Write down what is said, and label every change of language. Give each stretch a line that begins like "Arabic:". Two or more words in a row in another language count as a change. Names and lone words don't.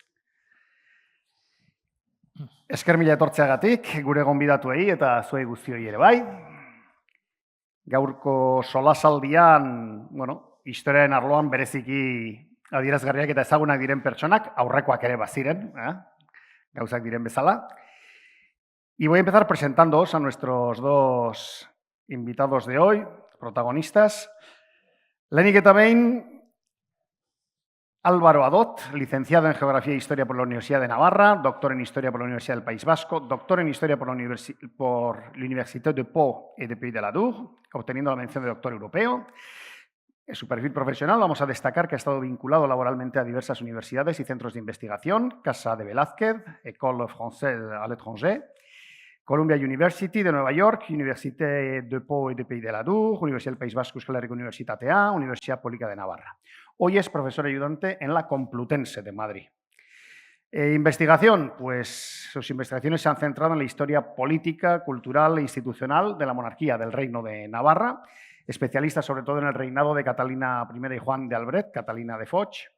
Basque: Esker mila etortzeagatik, gure gonbidatuei eta zuei guztioi ere bai. Gaurko solasaldian, historiaren arloan bereziki adierazgarriak eta ezagunak diren pertsonak, aurrekoak ere baziren, gauzak diren bezala.
Spanish: Y voy a empezar presentándoos a nuestros dos invitados de hoy, protagonistas.
Basque: Lehenik eta behin,
Spanish: Álvaro Adot, licenciado en Geografía e Historia por la Universidad de Navarra, doctor en Historia por la Universidad del País Vasco, doctor en Historia por la Université de Pau y de Pays de la Dour, obteniendo la mención de doctor europeo. En su perfil profesional vamos a destacar que ha estado vinculado laboralmente a diversas universidades y centros de investigación, Casa de Velázquez, École Française à l'étranger, Columbia University de Nueva York, Université de Pau y de Pays de la Dour, Universidad del País Vasco, Euskal Herriko Unibertsitatea, Universidad Pública de Navarra. Hoy es profesor ayudante en la Complutense de Madrid. Investigación, pues sus investigaciones se han centrado en la historia política, cultural e institucional de la monarquía del Reino de Navarra, especialista sobre todo en el reinado de Catalina I y Juan de Albret, Catalina de Foch.